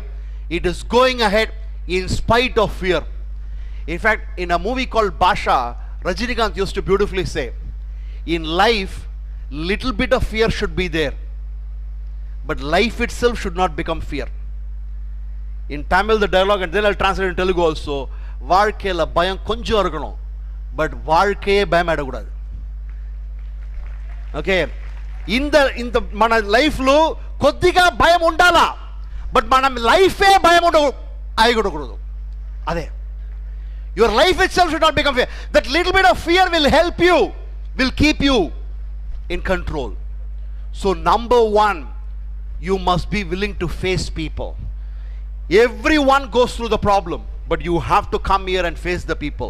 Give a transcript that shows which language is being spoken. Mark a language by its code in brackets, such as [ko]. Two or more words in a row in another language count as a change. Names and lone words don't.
[en] It is going ahead in spite of fear. In fact, in a movie called Basha, Rajinikanth used to beautifully say, in life, little bit of fear should be there. But life itself should not become fear. In Tamil, the dialogue, and then I'll translate in Telugu also. [ta] வாழ்க்கையில பயம் கொஞ்சம் இருக்கணும், பட் வாழ்க்கையே பயம் ஆடக்கூடாது. [te] ఓకే, ఇంత మన లైఫ్లో కొద్దిగా భయం ఉండాలా, బట్ మన లైఫే భయం అయ్యకూడదు. అదే, [en] your life itself should not become fear. That little bit of fear will help you, will keep you in control. So number one, you must be willing to face people. Everyone goes through the problem, but you have to come here and face the people.